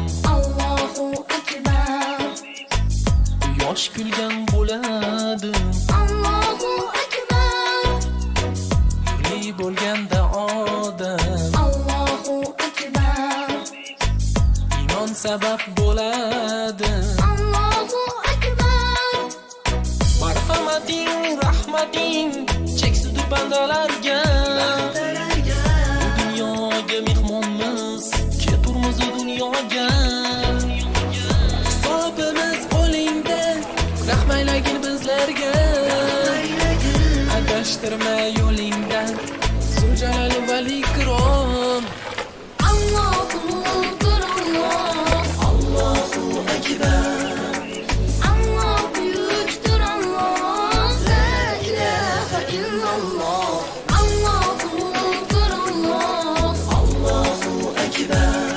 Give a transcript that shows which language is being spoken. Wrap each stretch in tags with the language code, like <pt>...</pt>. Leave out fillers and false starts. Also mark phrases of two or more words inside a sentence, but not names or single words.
<ar>الله أكبر.</ar> <uz>yosh kulgan bo'ladi.</uz> <ar>الله أكبر.</ar> <uz>Nurli bo'lganda odam,</uz> <ar>الله أكبر.</ar> <uz>iymon sabab bo'ladi.</uz> <ar>الله أكبر.</ar> <uz>Marhamating, rahmating cheksizdir bandalarga. Bu dunyoga mehmonmiz, keturmiz dunyoga. Hisobimiz qo'lingda, rahmaylagin bizlarga. Adashtirma yo'lingdan,</uz> <ar>ذو الجلال والإكرام. الله أكبر الله. الله أكبر.</ar> <tr>Allah büyüktür Allah.</tr> <ar>لا إله إلا الله. الله أكبر الله. الله أكبر.</ar>